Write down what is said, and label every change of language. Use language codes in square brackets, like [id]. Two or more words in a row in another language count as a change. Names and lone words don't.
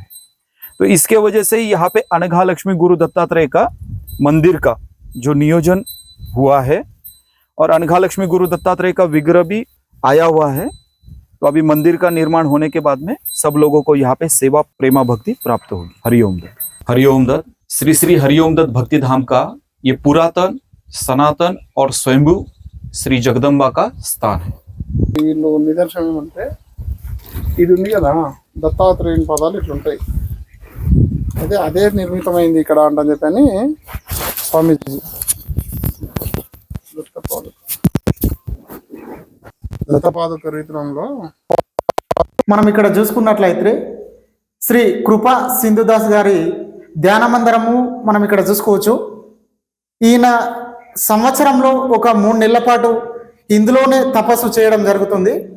[hi] तो इसके वजह से ही यहाँ पे अनघालक्ष्मी गुरु दत्तात्रेय का मंदिर का जो नियोजन हुआ है और अनघालक्ष्मी गुरु दत्तात्रेय का विग्रह भी आया हुआ है। तो अभी मंदिर का निर्माण होने के बाद में सब लोगों को यहाँ पे सेवा प्रेमा भक्ति प्राप्त होगी। हरिओम दत्त। हरिओम दत्त। श्री श्री हरिओम दत्त भक्ति धाम का ये पुरातन, सनातन और स्वयंभू श्री जगदम्बा का स्थान है। [te] వీళ్ళు నిదర్శనం ఏమంటే ఇది ఉంది కదా దత్తాత్రేయుని పదాలు ఇట్లుంటాయి, అయితే అదే నిర్మితమైంది ఇక్కడ అంటని చెప్పని స్వామీజీ దత్తపాదుక రీతిలో మనం ఇక్కడ చూసుకున్నట్లయితే శ్రీ కృపా సింధుదాస్ గారి ధ్యాన మందిరము మనం ఇక్కడ చూసుకోవచ్చు. ఈయన సంవత్సరంలో ఒక 3 నెలల పాటు ఇందులోనే తపస్సు చేయడం జరుగుతుంది.